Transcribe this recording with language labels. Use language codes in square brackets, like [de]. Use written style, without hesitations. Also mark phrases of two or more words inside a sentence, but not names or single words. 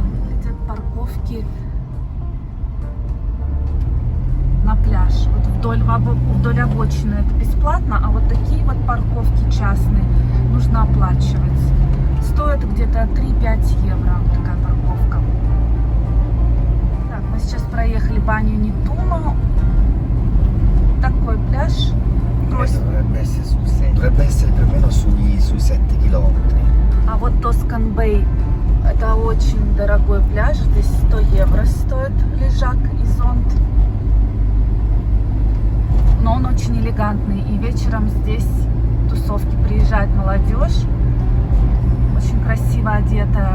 [ru] Эти парковки на пляж, вот вдоль обочины это бесплатно, а вот такие вот парковки частные нужно оплачивать. Стоит где-то 3-5 евро такая парковка. Так, мы сейчас проехали баню Нетуно. Такой пляж. [it] Dovrebbe essere più o meno sui 7 километров. [ru] А вот Тоскан Бэй — это очень дорогой пляж. Здесь 100 евро стоит лежак и зонт. Но он очень элегантный. И вечером здесь тусовки, приезжает молодежь, очень красиво одета.